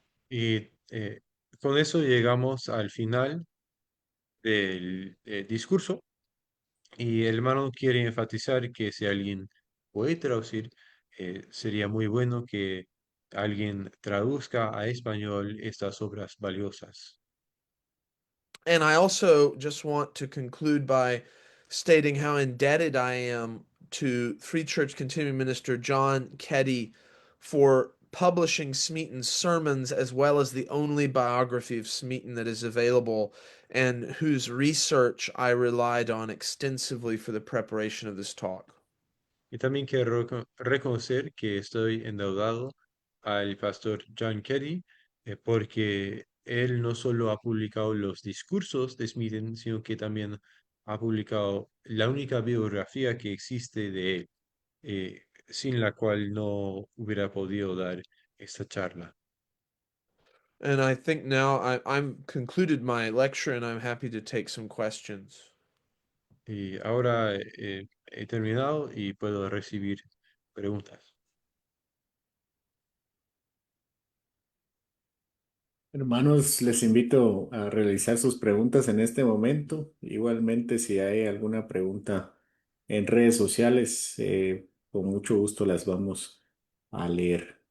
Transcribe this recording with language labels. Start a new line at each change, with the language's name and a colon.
Spanish: Y con eso llegamos al final del discurso y el hermano quiere enfatizar que si alguien puede traducir, sería muy bueno que alguien traduzca a español estas obras valiosas.
English: And I also just want to conclude by stating how indebted I am to Free Church Continuing Minister John Keddy for publishing Smeaton's sermons as well as the only biography of Smeaton that is available and whose research I relied on extensively for the preparation of this talk.
Spanish: Y también quiero reconocer que estoy endeudado al pastor John Kerry, porque él no solo ha publicado los discursos de Smithen, sino que también ha publicado la única biografía que existe de él, sin la cual no hubiera podido dar esta charla.
English: And I think now I'm concluded my lecture and I'm happy to take some questions.
Spanish: Y ahora he terminado y puedo recibir preguntas. Hermanos, les invito a realizar sus preguntas en este momento. Igualmente, si hay alguna pregunta en redes sociales, con mucho gusto las vamos a leer.